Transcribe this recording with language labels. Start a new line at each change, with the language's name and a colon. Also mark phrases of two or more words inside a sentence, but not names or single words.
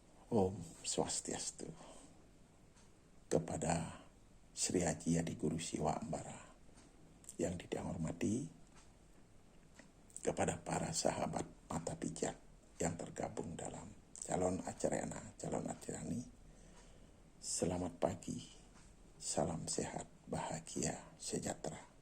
Balinese: Om Swastiastu.
Indonesian: Kepada Sri Haji Adi Guru Siwa Ambara yang dihormati, kepada para sahabat mata pijak yang tergabung dalam calon acarana, calon acarani, selamat pagi, salam sehat, bahagia, sejahtera.